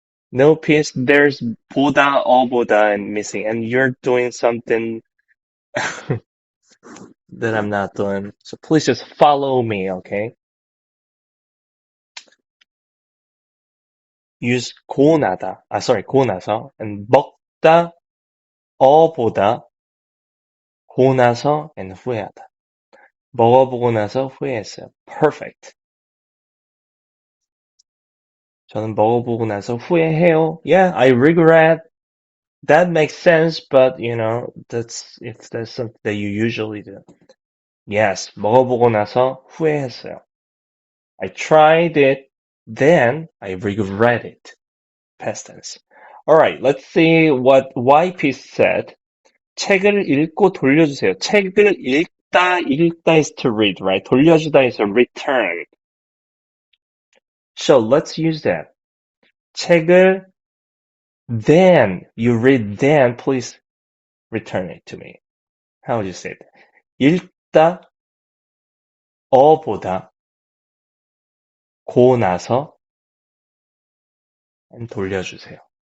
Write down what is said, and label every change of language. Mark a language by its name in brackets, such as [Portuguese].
[English] No piece, there's 보다, 어보다, and missing, and you're doing something that I'm not doing. So please just follow me, okay? Use 고 나다, 고 나서, and 먹다, 어보다, 고 나서, and 후회하다. [Korean] 먹어보고 나서 후회했어요. [English] Perfect. [Korean] 저는 먹어보고 나서 후회해요. [English] Yeah, I regret. That makes sense, but you know, that's something that you usually do. [Korean] Yes, 먹어보고 나서 후회했어요. [English] I tried it, then I regret it. Past tense. Alright, let's see what YP said. [Korean] 책을 읽고 돌려주세요. [English] 책을 읽다 is to read, right? 돌려주다 is a return. So let's use that. 책을 then, you read then, please return it to me. How would you say it? [Korean] 읽다, 어보다, 고 나서, and 돌려주세요.